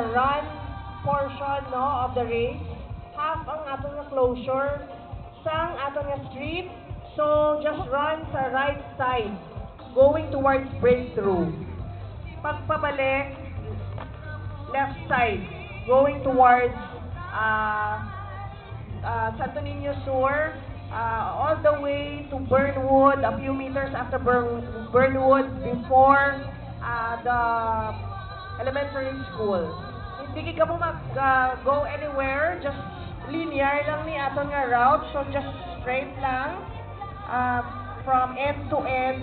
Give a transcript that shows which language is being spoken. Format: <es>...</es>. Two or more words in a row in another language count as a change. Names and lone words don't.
<en>run portion of the race,</en> <hil>half ang atong nga closure sang atong nga street.</hil> <en>So just run sa right side, going towards breakthrough. Pagpabalik, left side, going towards Santo Niño Sur, all the way to Burnwood, a few meters after Burnwood before the elementary school.</en> <hil>Hindi ka mo mag-</hil> <en>go anywhere, just linear</en> <hil>lang ni aton nga route,</hil> <en>so just straight</en> <hil>lang</hil> <en>from end to end.</en>